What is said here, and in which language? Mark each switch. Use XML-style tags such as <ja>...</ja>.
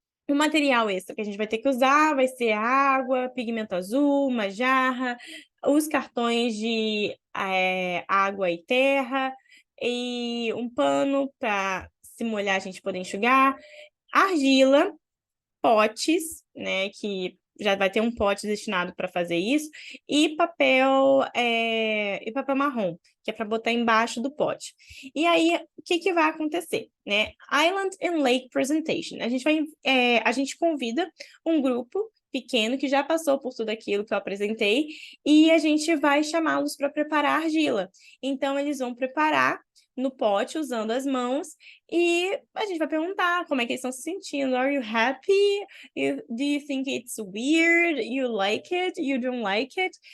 <pt>O material extra que a gente vai ter que usar vai ser água, pigmento azul, uma jarra, os cartões de água e terra, e um pano para, se molhar, a gente poder enxugar, argila, potes, né, que já vai ter um pote destinado para fazer isso, e papel marrom, que é para botar embaixo do pote. E aí, o que vai acontecer, né?</pt> <en>Island and Lake Presentation.</en> <pt>A gente convida um grupo pequeno que já passou por tudo aquilo que eu apresentei, e a gente vai chamá-los para preparar argila. Então, eles vão preparar no pote usando as mãos, e a gente vai perguntar como é que eles estão se sentindo.</pt> <en>Are you happy? Do you think it's weird? You like it? You don't like it?</en>